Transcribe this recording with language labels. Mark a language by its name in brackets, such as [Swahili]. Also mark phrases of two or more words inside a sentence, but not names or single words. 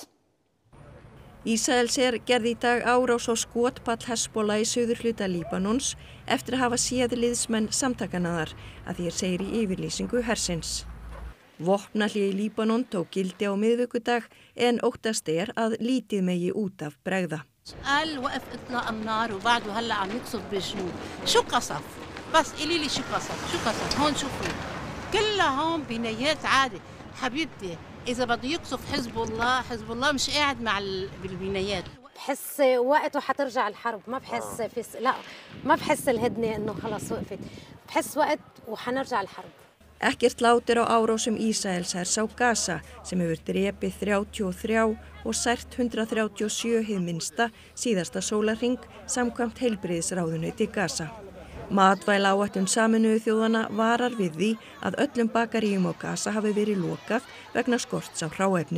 [Icelandic] Ísraelsher gerði í dag árás á skotpall Hezbollah í suðurhluta Líbanons eftir að hafa séð liðsmenn samtakanna þar, að því segir í yfirlýsingu hersins. Vopnahlé í Líbanon tók gildi á miðvikudag en óttast að lítið megi út af bregða. [Arabic] قال وقف اطلاق النار وبعده هلا عم يقصف بجنوب شو قصف بس قولي لي شو قصف هون شوفوا كلها هون بنايات عادي حبيبتي اذا بده يقصف حزب الله مش قاعد مع بالبنايات. بحس وقته حترجع الحرب ما بحس الهدنه انه خلص وقفت بحس وقت وحنرجع الحرب. [Icelandic] Ekkert lát á árásum Ísraelshers á Gaza sem hefur drepið 33 og sært 137 hið minnsta síðasta sólarhring samkvæmt heilbrigðisráðuneyti Gaza. Matvælaáætlun Sameinuðu þjóðanna varar við því að öllum bakaríum á Gaza hafi verið lokað vegna skorts á hráefni.